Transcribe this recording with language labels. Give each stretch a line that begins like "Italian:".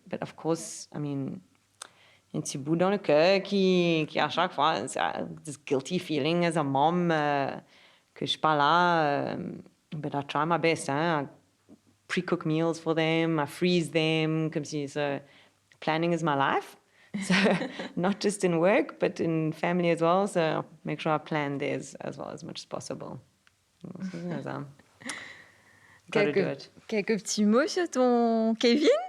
English: But of course, I mean,
French: un petit bout dans le cœur qui à chaque fois,
English: this guilty feeling as a mom
French: que je suis pas là.
English: But I try my best. I pre-cook meals for them. I freeze them.
French: Comme si,
English: so planning is my life. So not just in work, but in family as well. So I'll make sure I plan theirs as well as much as possible. Gotta do it.
French: Quelques petits mots sur ton Kevin?